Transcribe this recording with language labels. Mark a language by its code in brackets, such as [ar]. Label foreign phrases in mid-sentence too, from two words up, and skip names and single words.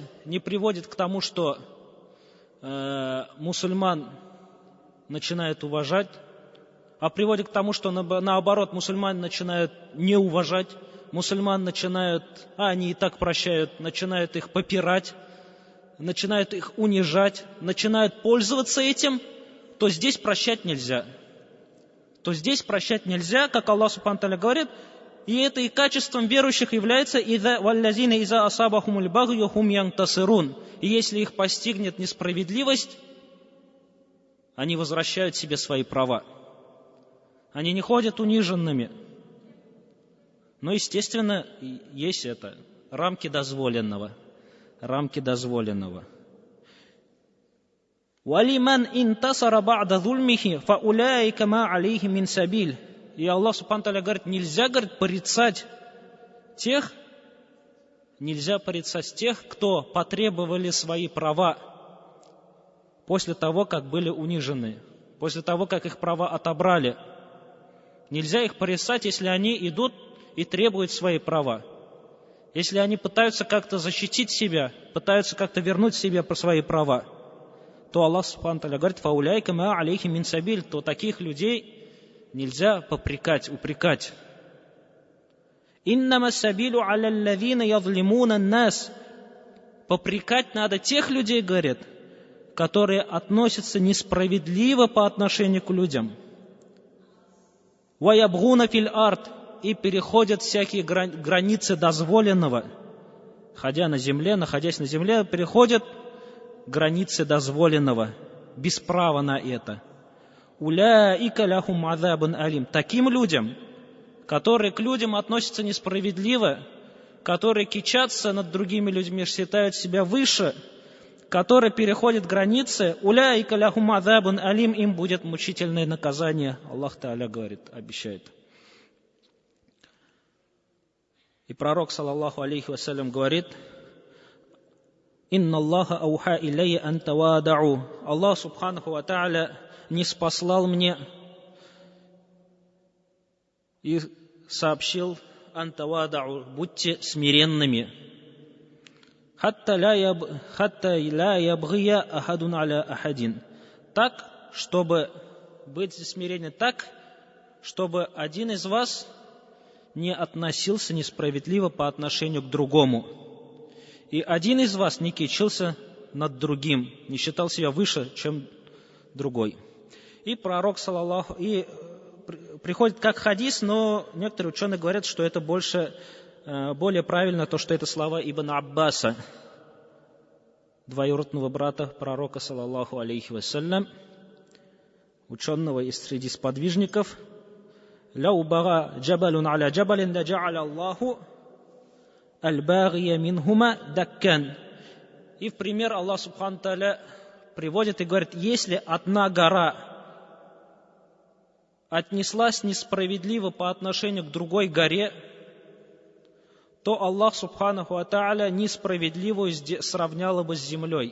[ru] не приводит к тому, что мусульман начинают уважать, а приводит к тому, что наоборот мусульман начинают не уважать, мусульман начинают, они и так прощают, начинают их попирать, начинают их унижать, начинают пользоваться этим, то здесь прощать нельзя. Как Аллах [ar] سبحانه تعالى [ru] говорит: И это и качеством верующих является [ar] «والذين إذا أصابهم البغي هم ينتصرون». [ru] И если их постигнет несправедливость, они возвращают себе свои права. Они не ходят униженными. Но, естественно, есть это, рамки дозволенного. Рамки дозволенного. [ar] «ولمن انتصر بعد ظلمه, فأولئك ما عليهم من سبيل». [ru] И Аллах [ar] سبحانه وتعالى [ru] говорит, нельзя порицать тех, кто потребовали свои права после того, как были унижены, после того, как их права отобрали. Нельзя их порицать, если они идут и требуют свои права. Если они пытаются как-то защитить себя, пытаются как-то вернуть себе свои права, то Аллах [ar] سبحانه وتعالى [ru] говорит, [ar] «فأولئك ما عليهم من سبيل», [ru] то таких людей нельзя попрекать, упрекать. [ar] «إنما السبيل على الذين يظلمون الناس». [ru] Попрекать надо тех людей, говорят, которые относятся несправедливо по отношению к людям. [ar] «ويبغون في الأرض», [ru] и переходят всякие границы дозволенного. Находясь на земле, переходят границы дозволенного, без права на это. [ar] «أولئك لهم عذاب أليم». [ru] Таким людям, которые к людям относятся несправедливо, которые кичатся над другими людьми, считают себя выше, которые переходят границы, [ar] «أولئك لهم عذاب أليم», [ru] им будет мучительное наказание. Аллах Тааля говорит, обещает. И пророк, [ar] صلى الله عليه وسلم, говорит, «إن الله أوحى إلي أن تواضعوا». [ru] Аллах [ar] سبحانه وتعالى [ru] ниспослал мне и сообщил, [ar] أن تواضعوا, [ru] будьте смиренными. [ar] «حتى لا يبغي أحد على أحد». [ru] Так, чтобы быть смиренным, так, чтобы один из вас не относился несправедливо по отношению к другому. И один из вас не кичился над другим, не считал себя выше, чем другой. И пророк, саллаллаху, и приходит как хадис, но некоторые ученые говорят, что это более правильно, то, что это слова Ибн Аббаса, двоюродного брата пророка, [ar] صلى الله عليه وسلم, [ru] ученого из среди сподвижников. [ar] «لو بغى جبل على جبل لجعل الله الباغي منهما دكا». [ru] И в пример Аллах [ar] سبحانه وتعالى [ru] приводит и говорит, если одна гора отнеслась несправедливо по отношению к другой горе, то Аллах [ar] سبحانه وتعالى [ru] несправедливую сравняла бы с землей.